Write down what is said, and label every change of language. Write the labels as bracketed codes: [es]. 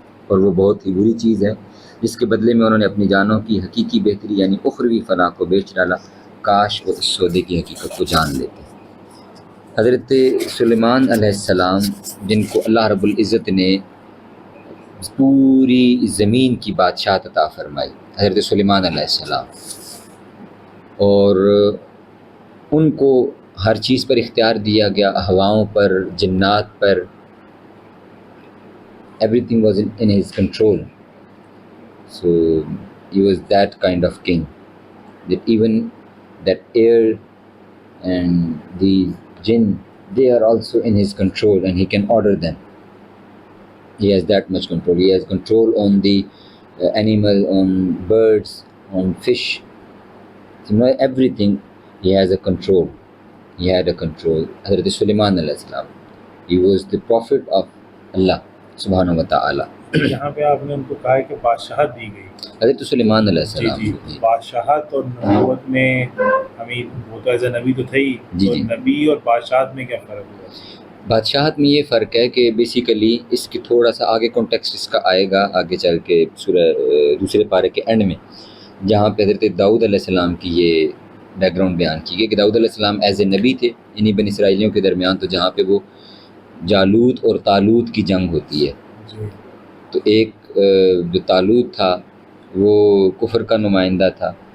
[ur] اور وہ بہت ہی بری چیز ہے جس کے بدلے میں انہوں نے اپنی جانوں کی حقیقی بہتری یعنی اخروی فلاح کو بیچ ڈالا، کاش وہ اس سودے کی حقیقت کو جان لیتے۔ حضرت سلیمان علیہ السلام، جن کو اللہ رب العزت نے پوری زمین کی بادشاہت عطا فرمائی، حضرت سلیمان علیہ السلام، اور ان کو ہر چیز پر اختیار دیا گیا، ہواؤں پر، جنات پر، [en] everything was in his control. So he was that kind of king that even that air and the jinn, they are also in his control and he can order them. He has that much control. He has control on the animal, on birds, on fish. So, you know, everything he has a control. He had a control. Hazrat Sulaiman alayhi salam, he was the prophet of Allah subhanahu wa ta'ala. [ur] یہاں پہ آپ نے ان کو کہا ہے کہ بادشاہت دی گئی۔ حضرت سلیمان علیہ السلام جی بادشاہت اور نبوت میں ہمیں وہ تو ایز اے نبی تو تھے ہی، تو نبی اور بادشاہت میں کیا فرق ہے؟ بادشاہت میں یہ فرق ہے کہ بیسیکلی اس کی تھوڑا سا آگے کانٹیکسٹ اس کا آئے گا آگے چل کے سورہ دوسرے پارے کے اینڈ میں، جہاں پہ حضرت داؤد علیہ السلام کی یہ بیک گراؤنڈ بیان کی گئی کہ داؤد علیہ السلام ایز اے نبی تھے انہی بنی اسرائیلیوں کے درمیان، تو جہاں پہ وہ جالوت اور طالوت کی جنگ ہوتی ہے، تو ایک جو طالوت تھا وہ کفر کا نمائندہ تھا،